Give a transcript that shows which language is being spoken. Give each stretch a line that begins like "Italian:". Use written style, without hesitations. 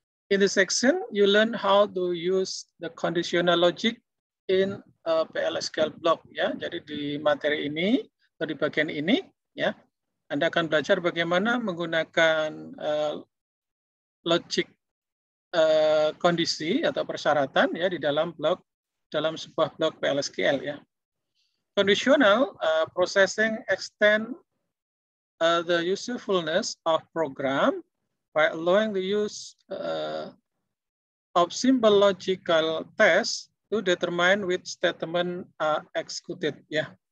English: In this section, you learn how to use the conditional logic in a PLSQL block, ya.
Indonesian: Jadi di materi ini atau di bagian ini, ya, Anda akan belajar bagaimana menggunakan logic kondisi atau persyaratan, ya, di dalam sebuah blok PLSQL, ya.
English: Conditional processing extend the usefulness of program by allowing the use of simple logical tests to determine which statement are executed, ya.